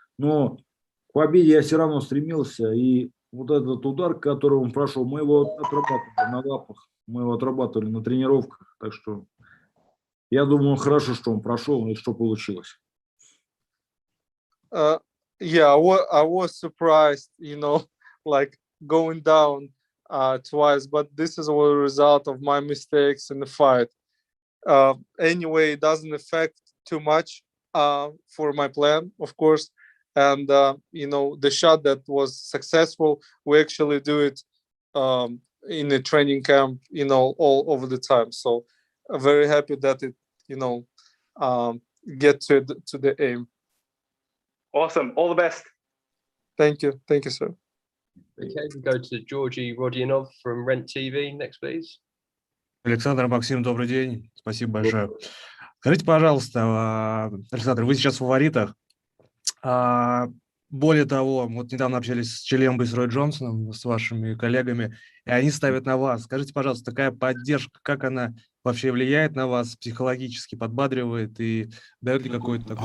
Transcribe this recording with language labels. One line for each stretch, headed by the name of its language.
Russian: Но к победе я все равно стремился. И вот этот удар, который он прошел, мы его отрабатывали на лапах, мы его отрабатывали на тренировках. Так что я думаю, хорошо, что он прошел и что получилось.
English: Yeah, I was surprised, you know, like going down twice, but this is a result of my mistakes in the fight. Anyway, it doesn't affect too much for my plan, of course. And, you know, the shot that was successful, we actually do it in a training camp, you know, all over the time. So I'm very happy that it, you know, get to the aim. Awesome. All the best. Thank you, sir. Okay, we go to Georgy Rodionov from Rent TV next, please.
Russian: Александр, Максим, добрый день. Спасибо большое. Скажите, пожалуйста, Александр, вы сейчас в фаворитах. Более того, вот недавно общались с Челембой, с Рой Джонсоном, с вашими коллегами, и они ставят на вас. Скажите, пожалуйста, такая поддержка, как она вообще влияет на вас, психологически подбадривает и дает ли какой-то такой...